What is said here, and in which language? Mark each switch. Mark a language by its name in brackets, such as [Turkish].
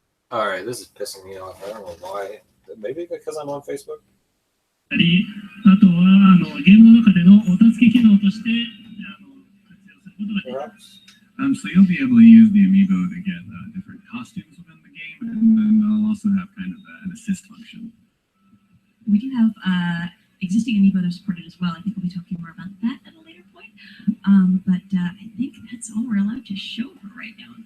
[English] All right, this is pissing me off. I don't know why. Maybe because I'm on Facebook. [Japanese] あとはゲームの中でのお助け機能として活用することができます。 [English] So you'll be able to use the amiibo to get different costumes within the game, and then they'll also have kind of an assist function. We do have existing amiibo that are supported as well. I think we'll be talking more about that at a later point. But I think that's all we're allowed to show for right now.